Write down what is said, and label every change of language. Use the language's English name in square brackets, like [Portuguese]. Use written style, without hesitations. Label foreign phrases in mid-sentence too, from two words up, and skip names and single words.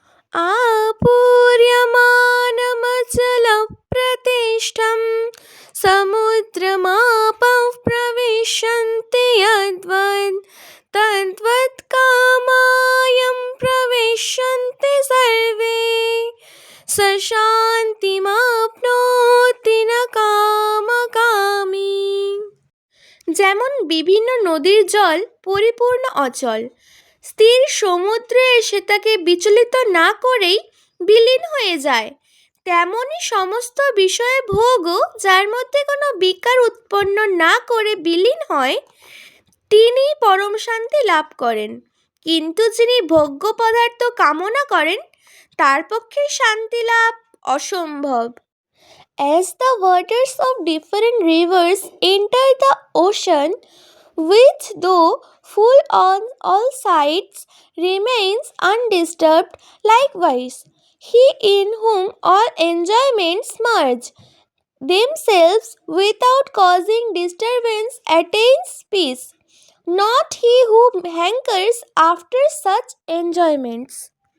[Sanskrit] आपूर्यमानमचलप्रतिष्ठं समुद्रमापः प्रविशन्ति यद्वत् तद्वत् कामायं प्रविशन्ति सर्वे स শান্তিমাপ্নোতি ন কামকামী। [Bangla] যেমন বিভিন্ন নদীর জল পরিপূর্ণ অচল, স্থির সমুদ্রে এসে তাকে বিচলিত না করেই বিলীন হয়ে যায়, তেমনি সমস্ত বিষয়ে ভোগও যার মধ্যে কোনো বিকার উৎপন্ন না করে বিলীন হয়, তিনি পরম শান্তি লাভ করেন। কিন্তু যিনি ভোগ্য পদার্থ কামনা করেন তার পক্ষে শান্তি লাভ অসম্ভব। [English] As the waters of different rivers enter the ocean, which though full on all sides remains undisturbed, likewise he in whom all enjoyments merge themselves without causing disturbance attains peace, not he who hankers after such enjoyments.